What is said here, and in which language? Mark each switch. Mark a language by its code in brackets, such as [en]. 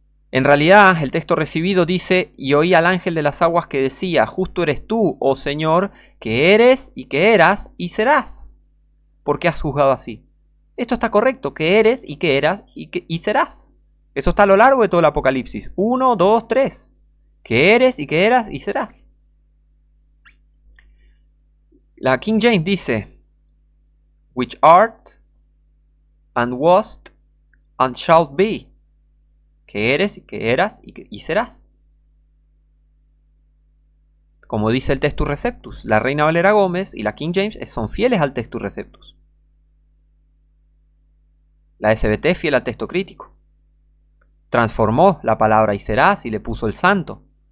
[es] En realidad el texto recibido dice: y oí al ángel de las aguas que decía: justo eres tú, oh Señor, que eres y que eras y serás. ¿Por qué has juzgado así? Esto está correcto, que eres y que eras y serás. Eso está a lo largo de todo el Apocalipsis. 1, 2, 3. Que eres y que eras y serás. La King James dice: [en] which art and wast and shalt be. [es] Que eres y que eras y serás. Como dice el Textus Receptus, la Reina Valera Gómez y la King James son fieles al Textus Receptus. La SBT es fiel al texto crítico. Transformó la palabra y serás y le puso el santo.